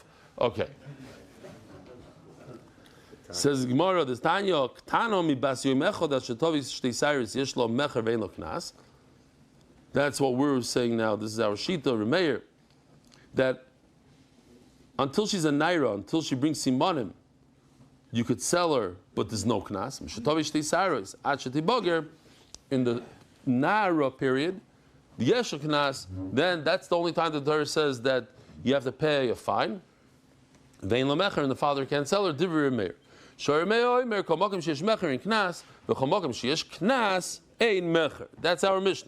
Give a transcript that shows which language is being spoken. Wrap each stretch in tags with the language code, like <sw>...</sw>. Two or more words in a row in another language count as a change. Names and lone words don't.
<en>Okay. Says Gemara, this Tanya,</en> <he>קטנה מבת יום אחד that שתביא שתי שערות יש לה מכר ואין לה קנס.</he> <en>That's what we're saying now. This is our Shita, Rameir, that until she's a Naira, until she brings Simanim, you could sell her, but there's no Knas.</en> <he>שתביא שתי שערות עד שתבגר,</he> <en>in the Naira period, the</en> <he>יש קנס,</he> <en>then that's the only time the Torah says that you have to pay a fine.</en> <he>ואין לה מכר,</he> <en>and the father can't sell her.</en> <he>דברי ר' מאיר.</he> <en>That's our Mishnah.</en>